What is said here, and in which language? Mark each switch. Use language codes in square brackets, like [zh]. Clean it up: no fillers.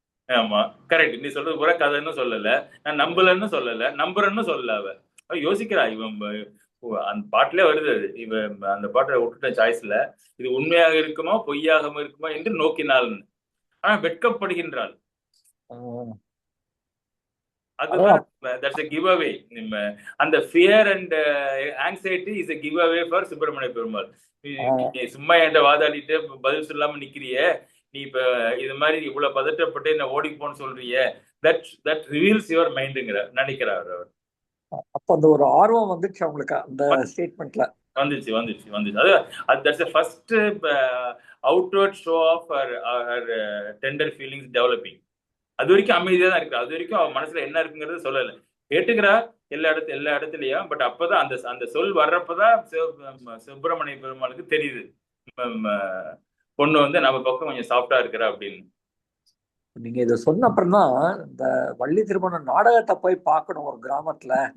[ta] ஆமா கரெக்ட். நீ சொல்றது பூரா கதைன்னு சொல்லல, நான் நம்பலன்னு சொல்லல, நம்புறேன்னு சொல்லல. அவ யோசிக்கிறா. இவன் அந்த பாட்டிலே வருது. இவன் அந்த பாட்டை விட்டுட்ட சாய்ஸ்ல இது உண்மையாக இருக்குமா பொய்யாக இருக்குமா என்று நோக்கினாள். ஆனா வெட்கப்படுகின்றாள். அதுதான் [en] that's a giveaway. அந்த fear and anxiety is a giveaway for Subramaniya Perumal. [ta] நீ சும்மா என்கிட்ட வாதாடிட்டு பதில் சொல்லாம நிக்கிறியே, நீ இப்ப இது மாதிரி இவ்வளவு பதட்டப்பட்டு என்ன ஓடி போன்னு சொல்றிய, [en] that reveals your mind [ta] ங்கிற நினைக்கிறார் அவர். அப்ப அந்த ஒரு ஆர்வம் வந்துச்சு அவங்களுக்கு அந்த ஸ்டேட்மெண்ட்ல. வந்துச்சு. [en] அது that's the first outward show of her tender feelings developing. [ta] அது வரைக்கும் அமைதியா தான் இருக்கு. அது வரைக்கும் அவன் மனசுல என்ன இருக்குங்கிறது சொல்லல. கேட்டுக்கிறா எல்லா இடத்துலயும். பட் அப்பதான் அந்த அந்த சொல் வர்றப்பதான் சுப்பிரமணிய பெருமாளுக்கு தெரியுது பொண்ணு வந்து நம்ம பக்கம் கொஞ்சம் சாஃப்டா இருக்கிறா அப்படின்னு. நீங்க இதை சொன்ன அப்புறம் தான் இந்த வள்ளி திருமணம் நாடகத்தை போய் பார்க்கணும் ஒரு கிராமத்துல.